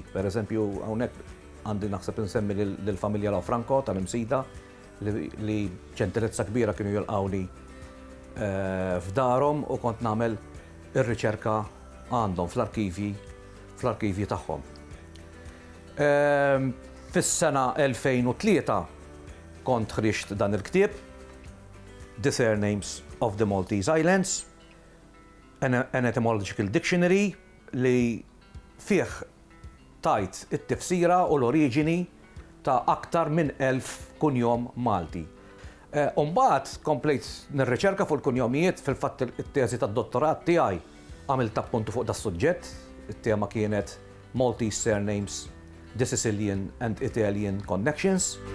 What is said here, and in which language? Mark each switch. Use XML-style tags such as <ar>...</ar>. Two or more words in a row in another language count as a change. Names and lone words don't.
<mt>Per eżempju, hawnhekk għandi naħseb insemmi lill-familja Law Franco tal-Imsida li ċentilezza kbira kienu jilqawni f'darhom u kont nagħmel ir-riċerka għandhom fl-arkivi tagħhom. Fis-sena 2003 kont ħriġt dan il-ktieb, The Surnames of the Maltese Islands, an Etymological Dictionary li fih tajt it-tifsira u l-oriġini ta' aktar minn 1000 kunjom Malti. Umbagħad komplejt nirriċerka fuq il-kunjomijiet fil-fatt it-teżi tad-dottorat tiegħi għamilt appuntu fuq das suġġett, it-tema kienet Maltese Surnames, the Sicilian and Italian Connections.</mt>